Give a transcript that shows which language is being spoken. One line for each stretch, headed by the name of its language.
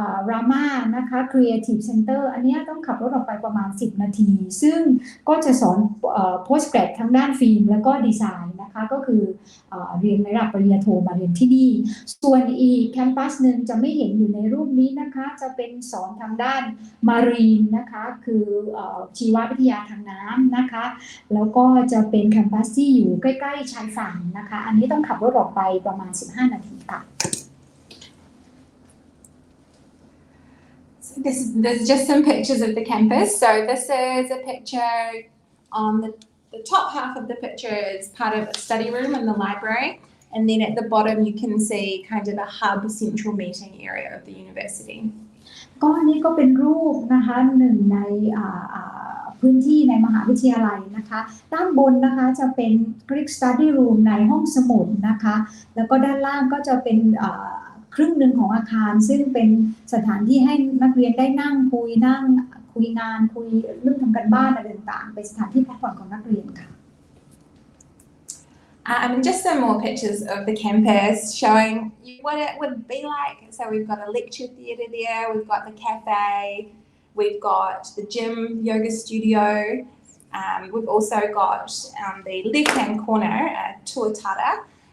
Thai: รามานะคะ Creative Center อันนี้ต้องขับรถออกไปประมาณ10นาทีซึ่งก็จะสอน postgrad ทางด้านฟิล์มแล้วก็ดีไซน์นะคะก็คือเรียนระดับปริญญาโทมาเรียนที่นี่ส่วนอีกแคมปัสหนึ่งจะไม่เห็นอยู่ในรูปนี้นะคะจะเป็นสอนทางด้าน Marine นะคะคือชีววิทยาทางน้ำนะคะแล้วก็จะเป็นแคมปัสที่อยู่ใกล้ๆชายฝั่งนะคะอันนี้ต้องขับรถออกไปประมาณ15นาทีค่ะ
English: There's just some pictures of the campus. So this is a picture on the top half of the picture is part of a study room in the library. And then at the bottom you can see kind of a hub central meeting area of the university.
Thai: ก็อันนี้ก็เป็นรูปนะคะหนึ่งในพื้นที่ในมหาวิทยาลัยนะคะด้านบนนะคะจะเป็น Greek Study Room ในห้องสมุดนะคะแล้วก็ด้านล่างก็จะเป็นครึ่งหนึ่งของอาคารซึ่งเป็นสถานที่ให้นักเรียนได้นั่งคุยงานคุยเรื่องทำการบ้านอะไรต่างๆเป็นสถานที่พักผ่อนของนักเรียนค่ะ
English: And just some more pictures of the campus showing what it would be like. So we've got a lecture theatre there, we've got the cafe, we've got the gym, yoga studio. We've also got the left-hand corner a tuatara.